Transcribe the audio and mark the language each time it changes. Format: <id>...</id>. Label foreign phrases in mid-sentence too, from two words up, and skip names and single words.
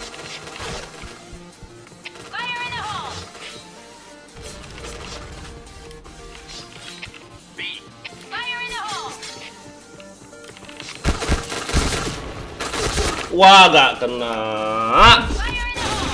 <en>Fire in the hole! B. Fire in the hole!</en> <id>Wah, gak kena.</id> <en>Fire in the hole!</en>